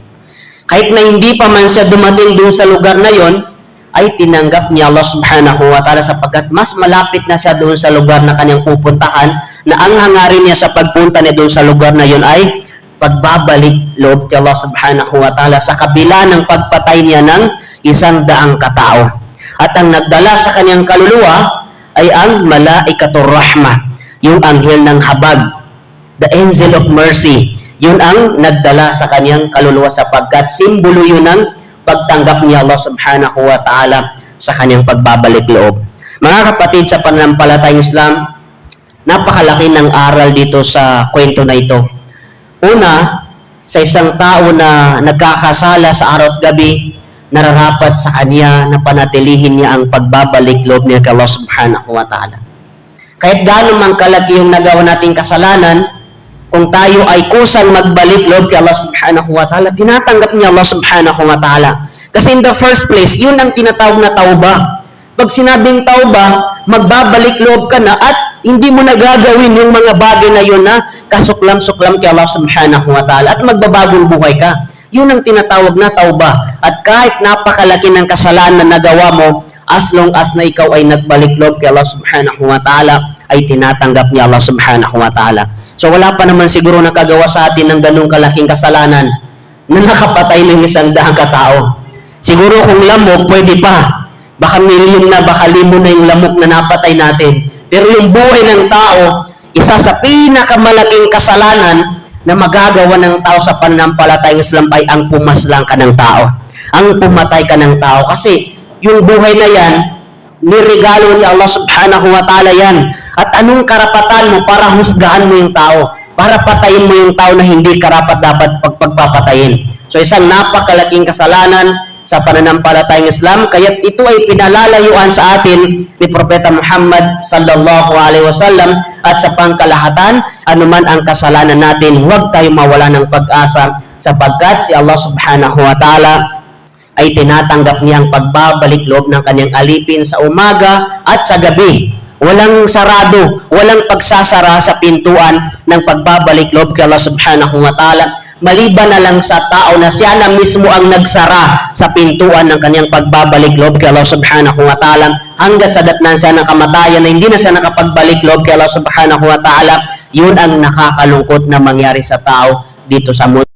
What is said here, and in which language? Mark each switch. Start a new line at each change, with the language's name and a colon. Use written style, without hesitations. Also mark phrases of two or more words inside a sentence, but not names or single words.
Filipino: Kahit na hindi pa man siya dumating doon sa lugar na yon, ay tinanggap ni
Arabic: الله سبحانه وتعالى
Filipino: sapagkat mas malapit na siya doon sa lugar na kanyang pupuntahan, na ang hangarin niya sa pagpunta niya doon sa lugar na yon ay pagbabalik loob kay
Arabic: الله سبحانه وتعالى
Filipino: sa kabila ng pagpatay niya ng 100 katao. At ang nagdala sa kanyang kaluluwa ay ang
Arabic: ملائكة الرحمة,
Filipino: yung anghel ng habag,
English: the angel of mercy.
Filipino: Yun ang nagdala sa kanyang kaluluwa sapagkat simbolo yun ng pagtanggap ni
Arabic: الله سبحانه وتعالى
Filipino: sa kanyang pagbabalik loob. Mga kapatid sa pananampalatayang Islam, napakalaki ng aral dito sa kwento na ito. Una, sa isang tao na nagkakasala sa araw at gabi, nararapat sa kanya na panatilihin niya ang pagbabalik loob niya kay
Arabic: الله سبحانه وتعالى.
Filipino: Kahit gaano man kalaki yung nagawa nating kasalanan, kung tayo ay kusang magbalik loob kay
Arabic: الله سبحانه وتعالى,
Filipino: tinatanggap niya
Arabic: الله سبحانه وتعالى.
Filipino: Kasi
English: in the first place,
Filipino: yun ang tinatawag na tauba. Pag sinabing tauba, magbabalik loob ka na at hindi mo nagagawin yung mga bagay na yun na kasuklam-suklam kay
Arabic: الله سبحانه وتعالى
Filipino: at magbabagong buhay ka. Yun ang tinatawag na tauba. At kahit napakalaki ng kasalanan na nagawa mo,
English: as long as
Filipino: na ikaw ay nagbalik loob kay
Arabic: الله سبحانه وتعالى,
Filipino: ay tinatanggap ni
Arabic: الله سبحانه وتعالى.
Filipino: So wala pa naman siguro nakagawa sa atin ng ganung kalaking kasalanan na nakapatay ng 100 katao. Siguro kung lamok, pwede pa. Baka milyon na, baka limon na yung lamok na napatay natin. Pero yung buhay ng tao, isa sa pinakamalaking kasalanan na magagawa ng tao sa pananampalatayang Islam ay ang pumaslang ka ng tao. Ang pumatay ka ng tao. Kasi yung buhay na yan, niregalo ni
Arabic: الله سبحانه وتعالى
Filipino: yan. At anong karapatan mo para husgahan mo yung tao? Para patayin mo yung tao na hindi karapat dapat pagpapatayin. So isang napakalaking kasalanan sa pananampalatayang Islam, kaya ito ay pinalalayuan sa atin ni Propeta Muhammad
Arabic: صلى الله عليه وسلم,
Filipino: at sa pangkalahatan, anuman ang kasalanan natin, huwag tayo mawala ng pag-asa, sapagkat si
Arabic: الله سبحانه وتعالى
Filipino: ay tinatanggap niya ang pagbabalik loob ng kanyang alipin sa umaga at sa gabi. Walang sarado, walang pagsasara sa pintuan ng pagbabalik loob kay
Arabic: الله سبحانه وتعالى,
Filipino: maliban na lang sa tao na siya na mismo ang nagsara sa pintuan ng kanyang pagbabalik loob kay
Arabic: الله سبحانه وتعالى,
Filipino: hanggang sa datnan siya ng kamatayan na hindi na siya nakapagbalik loob kay
Arabic: الله سبحانه وتعالى.
Filipino: Yun ang nakakalungkot na mangyari sa tao dito sa mundo.